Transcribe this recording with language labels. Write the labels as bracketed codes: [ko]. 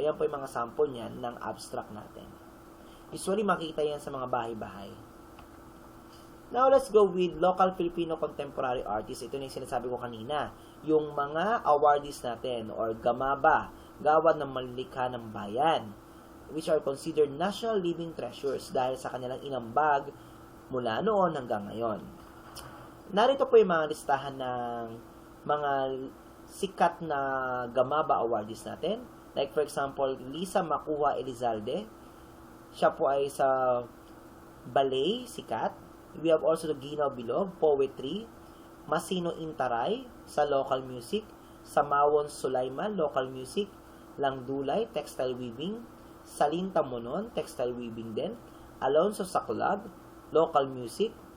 [tl] Ayan po yung mga sample niyan ng abstract natin. Usually, makikita yan sa mga bahay-bahay. [en] Now, let's go with local Filipino contemporary artists. [tl] Ito na yung sinasabi ko kanina. Yung mga awardees natin or gamaba, gawad ng malilikha ng bayan, [en] which are considered national living treasures [tl] dahil sa kanilang inambag mula noon hanggang ngayon. Narito po yung mga listahan ng mga sikat na Gamaba awardees natin. Like for example, Lisa Makuha Elizalde. Siya po ay sa ballet, sikat. [en] We have also the Ginaw Bilog, poetry. Masino Intaray sa local music. Samawon Sulaiman, local music. Langdulay, textile weaving. Salinta Monon, textile weaving din. Alonso Saclag, local music.